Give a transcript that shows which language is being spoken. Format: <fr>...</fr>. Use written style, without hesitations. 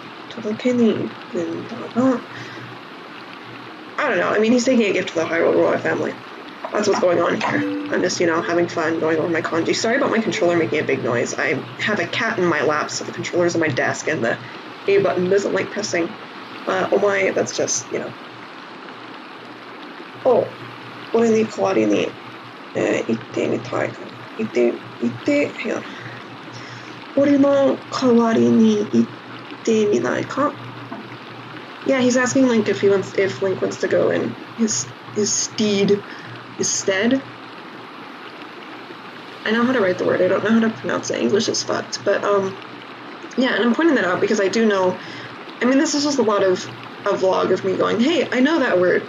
<ja>届けに行くんだな.</ja> <en>I don't know. I mean, he's taking a gift to the Hyrule royal family. That's what's going on here. I'm just, having fun going over my kanji. Sorry about my controller making a big noise. I have a cat in my lap, so the controller's on my desk, and the A button doesn't like pressing. Oh my, that's just, Oh,</en> <ja>これに代わりに、行ってみたいかな。行って、</ja> <en>hang on.</en> <ja>これの代わりに行ってみないか?</ja> <en>Yeah, he's asking Link if Link wants to go in his steed. Stead. I know how to write the word. I don't know how to pronounce it. English is fucked. But yeah, and I'm pointing that out because I do know. I mean, this is just a lot of a vlog of me going, hey, I know that word.</en>